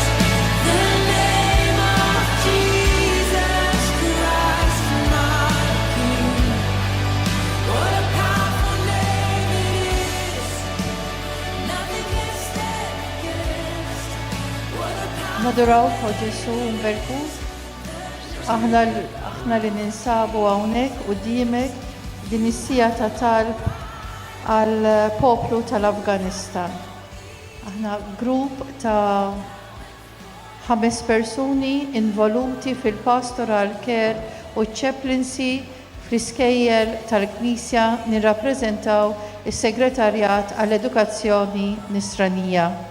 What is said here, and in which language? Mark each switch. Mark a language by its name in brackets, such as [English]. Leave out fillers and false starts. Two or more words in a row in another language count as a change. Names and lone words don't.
[English] The name of Jesus Christ, my King. What a powerful name it is. Nothing can stand against. What a powerful [Maltese] Naduraw ko Ġesu mberku, aħna li ninsabu hawnhekk quddiemek din is-sija ta' talb għal poplu tal-Afganistan. Aħna grupp ta' 5 persuni involuti fil- [English] pastoral care [Maltese] u chaplaincy fl-iskejjel tal-Knisja nirrappreżentaw is-Segretarjat għall-Edukazzjoni Nisranija.